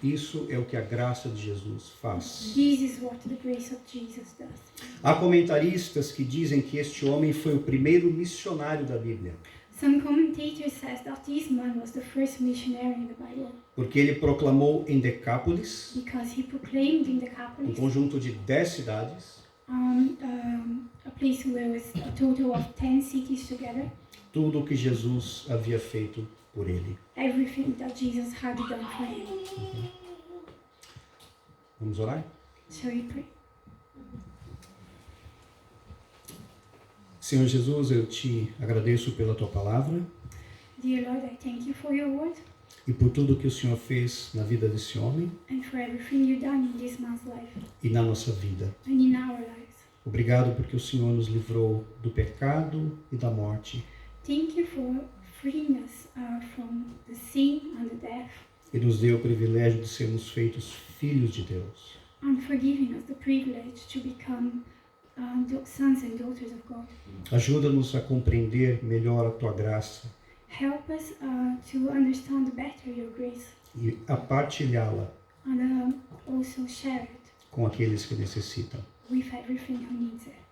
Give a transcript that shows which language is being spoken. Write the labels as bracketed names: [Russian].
[Portuguese] Isso é o que a graça de Jesus faz. [English] This is what the grace of Jesus does. [Portuguese] Há comentaristas que dizem que este homem foi o primeiro missionário da Bíblia, [English] Some commentators says that this man was the first missionary in the Bible [Portuguese] porque ele proclamou em Decápolis, [English] because he proclaimed in [Portuguese] um [English] Decapolis, [Portuguese] conjunto de 10 cidades, [English] a place where was a total of 10 cities together, [Portuguese] tudo o que Jesus havia feito por ele. [English] everything that Jesus had done for him. [Portuguese] Vamos orar? [English] Shall we pray? [Portuguese] Senhor Jesus, eu te agradeço pela tua palavra [English] Dear Lord, I thank you for your word [Portuguese] e por tudo que o Senhor fez na vida desse homem [English] and for everything you've done in this man's life [Portuguese] e na nossa vida. [English] and in our lives. [Portuguese] Obrigado porque o Senhor nos livrou do pecado e da morte [English] Thank you for freeing us from the sin and the death, [Portuguese] e nos deu o privilégio de sermos feitos filhos de Deus. [English] and for giving us the privilege to become sons and daughters of God. [Portuguese] Ajuda-nos a compreender melhor a tua graça [English] Help us to understand better your grace [Portuguese] e a partilhá-la [English] and also share it [Portuguese] com aqueles que necessitam. [English] with everything who needs it.